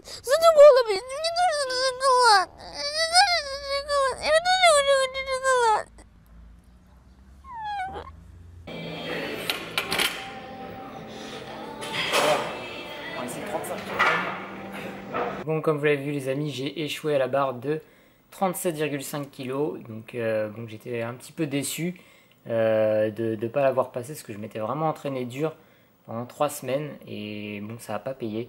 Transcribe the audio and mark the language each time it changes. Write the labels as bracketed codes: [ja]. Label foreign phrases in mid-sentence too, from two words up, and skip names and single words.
[uk] Задумала, блін, мені дуже шоколад. Я дуже хочу шоколад. [fr] On va essayer de 35. Bon, comme vous l'avez vu les amis, j'ai échoué à la barre de 37,5 kg. Donc bon, j'étais un petit peu déçu de ne pas l'avoir passé parce que je m'étais vraiment entraîné dur pendant 3 semaines et bon, ça n'a pas payé.